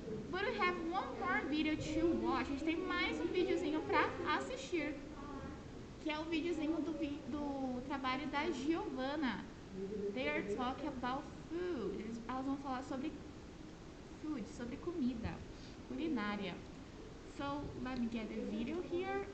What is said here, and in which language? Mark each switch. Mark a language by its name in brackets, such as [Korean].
[English] But we have one more video to watch. [Portuguese] A gente tem mais um videozinho pra assistir. Que é o videozinho do trabalho da Giovanna. [English] They are talking about food. [Portuguese] Elas vão falar sobre food, sobre comida, culinária. [English] So, let me get the video here.